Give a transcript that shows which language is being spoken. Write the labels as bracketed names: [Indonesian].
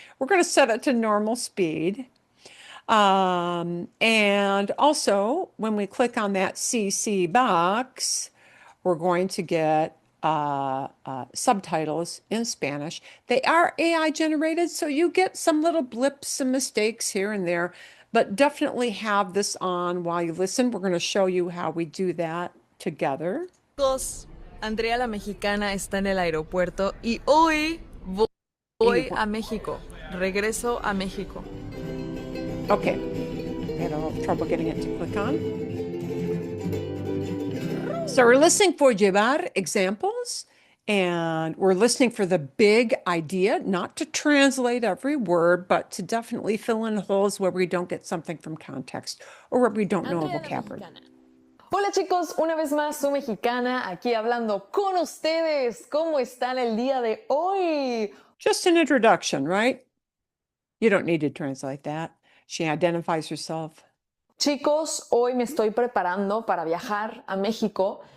[English] We're going to set it to normal speed. And also, when we click on that CC box, we're going to get subtitles in Spanish. They are AI generated, so you get some little blips and mistakes here and there, but definitely have this on while you listen. We're going to show you how we do that together. [Spanish] Chicos, Andrea la mexicana está en el aeropuerto y hoy voy a México. Regreso a México. [English] Okay, I had a little trouble getting it to click on. So we're listening for llevar examples, and we're listening for the big idea, not to translate every word, but to definitely fill in holes where we don't get something from context or where we don't know a vocabulary. [Spanish] Hola chicos, una vez más su mexicana aquí hablando con ustedes. ¿Cómo están el día de hoy? [English] Just an introduction, right? You don't need to translate that. She identifies herself. [Spanish] Chicos, hoy me estoy preparando para viajar a México.